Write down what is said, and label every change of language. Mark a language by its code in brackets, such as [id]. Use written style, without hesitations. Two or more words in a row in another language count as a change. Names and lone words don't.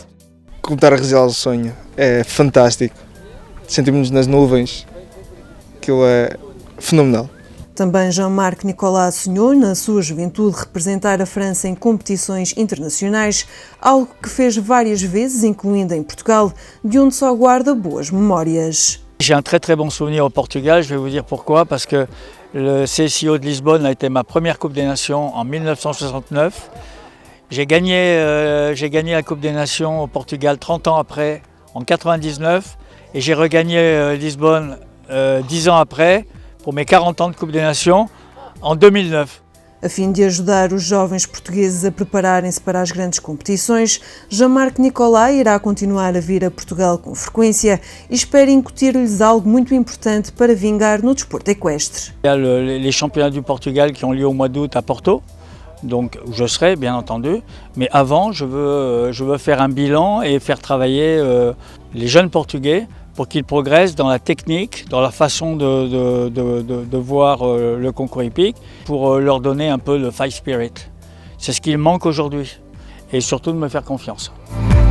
[pt] Começar a realizar o sonho é fantástico. Sentimos-nos nas nuvens. Aquilo é fenomenal. Também Jean-Marc Nicolas sonhou, na sua juventude, representar a França em competições internacionais, algo que fez várias vezes, incluindo em Portugal, de onde só guarda boas memórias. [fr] J'ai un très bon souvenir au Portugal, je vais vous dire pourquoi, parce que le CSIO de Lisbonne a été ma première Coupe des Nations en 1969. J'ai gagné la Coupe des Nations au Portugal 30 ans après, en 1999, et j'ai regagné Lisbonne 10 ans après, pour mes 40 ans de Coupe des Nations, en 2009. [pt] A fim de ajudar os jovens portugueses a prepararem-se para as grandes competições, Jean-Marc Nicolas irá continuar a vir a Portugal com frequência e espera incutir-lhes algo muito importante para vingar no desporto equestre. [fr] Il y a les championnats du Portugal qui ont lieu au mois d'août à Porto, donc où je serai bien entendu, mais avant je veux faire un bilan et faire travailler les jeunes Portugais pour qu'ils progressent dans la technique, dans la façon de voir le concours hippique, pour leur donner un peu le [en] fight spirit. [fr] C'est ce qu'il manque aujourd'hui, et surtout de me faire confiance.